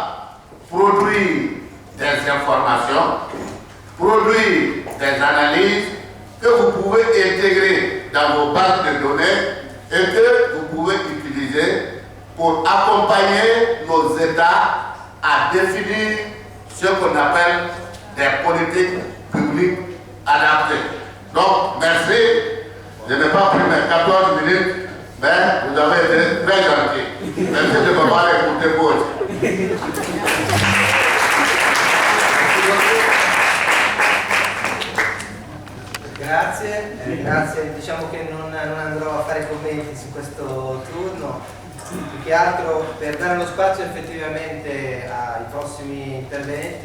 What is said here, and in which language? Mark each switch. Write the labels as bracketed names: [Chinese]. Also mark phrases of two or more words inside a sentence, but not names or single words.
[French] produire des informations, produire des analyses que vous pouvez intégrer dans vos banques de données et que vous pouvez utiliser pour accompagner nos États à définir ce qu'on appelle des politiques publiques adaptées. Donc, merci. Je n'ai pas pris mes 14 minutes, mais vous avez été très gentils. Merci de m'avoir écouté vous aussi. [Italian] Grazie, diciamo che non andrò a fare commenti su questo turno, più che altro per dare lo spazio effettivamente ai prossimi interventi.